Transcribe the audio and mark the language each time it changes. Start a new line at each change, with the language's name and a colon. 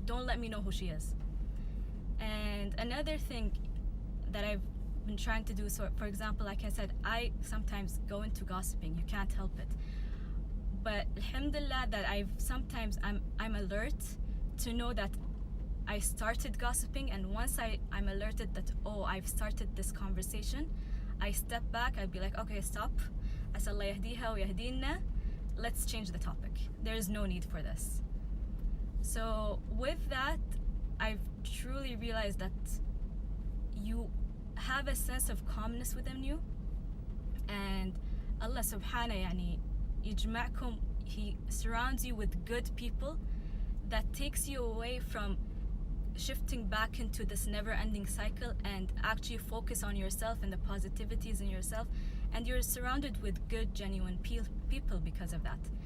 English: Don't let me know who she is. And another thing that I've been trying to do, so for example, like I said, I sometimes go into gossiping. You can't help it. But alhamdulillah that I'm alert to know that I started gossiping, and once I'm alerted that, oh, I've started this conversation, I step back. I'd be like, okay, stop.
Arabic: أسأل الله يهديها ويهدينا.
English: Let's change the topic. There's no need for this. So with that, I've truly realized that you have a sense of calmness within you, and Allah subhanahu
Arabic: يعني يجمعكم.
English: He surrounds you with good people that takes you away from shifting back into this never-ending cycle and actually focus on yourself and the positivities in yourself, and you're surrounded with good, genuine people because of that.